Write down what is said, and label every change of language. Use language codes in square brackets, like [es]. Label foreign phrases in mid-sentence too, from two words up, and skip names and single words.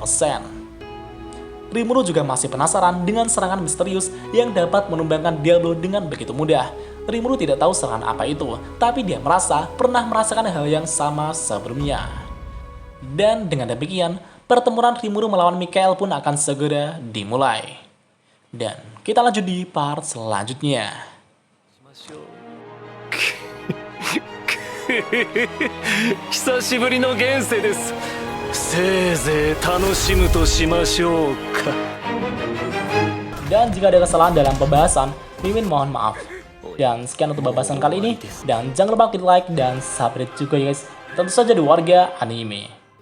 [id] Rimuru juga masih penasaran dengan serangan misterius yang dapat menumbangkan Diablo dengan begitu mudah. Rimuru tidak tahu serangan apa itu, tapi dia merasa pernah merasakan hal yang sama sebelumnya. Dan dengan demikian, pertempuran Rimuru melawan Mikael pun akan segera dimulai. Dan kita lanjut di part selanjutnya. [ja] 久しぶりの現世です。せいぜい楽しむとしましょうか。 [id] Dan jika ada kesalahan dalam pembahasan, Mimin mohon maaf. Dan sekian untuk pembahasan kali ini. Dan jangan lupa klik like dan subscribe juga ya guys. Tentu saja di Warga Anime.